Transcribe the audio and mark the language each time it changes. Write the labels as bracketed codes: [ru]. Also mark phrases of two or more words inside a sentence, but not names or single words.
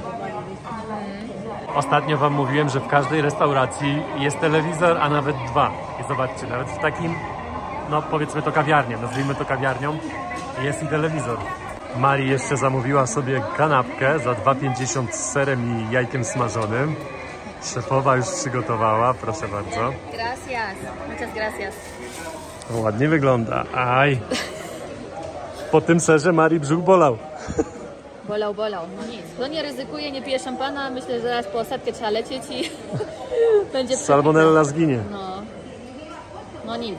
[pl] Ostatnio wam mówiłem, że w każdej restauracji jest telewizor, a nawet dwa. I zobaczcie, nawet w takim, no powiedzmy to kawiarnią, nazwijmy to kawiarnią, jest i telewizor. Mari jeszcze zamówiła sobie kanapkę za 2,50 z serem i jajkiem smażonym. Szefowa już przygotowała, proszę bardzo. [es] Gracias. Muchas gracias. [pl] Ładnie wygląda. Aj. Po tym serze Mari brzuch bolał. Bolał. No nic. Kto nie ryzykuje, nie pije szampana, myślę, że zaraz po ostatkę trzeba lecieć i będzie Salmonella zginie. No nic.